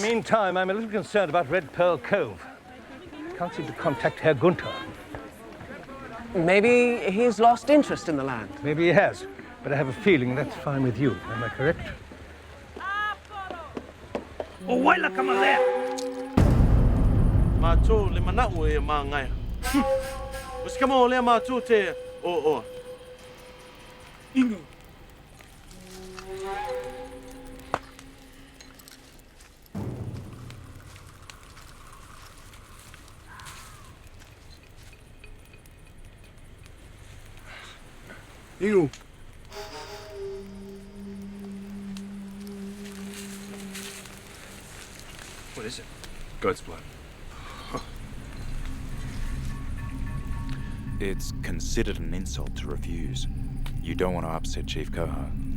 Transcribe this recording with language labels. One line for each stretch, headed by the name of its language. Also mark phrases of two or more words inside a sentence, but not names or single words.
English: the meantime, I'm a little concerned about Red Pearl Cove. Can't seem to contact Herr Gunther. Maybe he's lost interest in the land. Maybe he has, but I have a feeling that's fine with you. Am I correct? Oh, wait, look, come on there. Mato le manau e mangai. Os kamo le mato te o. Ingu. Ingu. What is it? Goat's blood. It's considered an insult to refuse. You don't want to upset Chief Coho.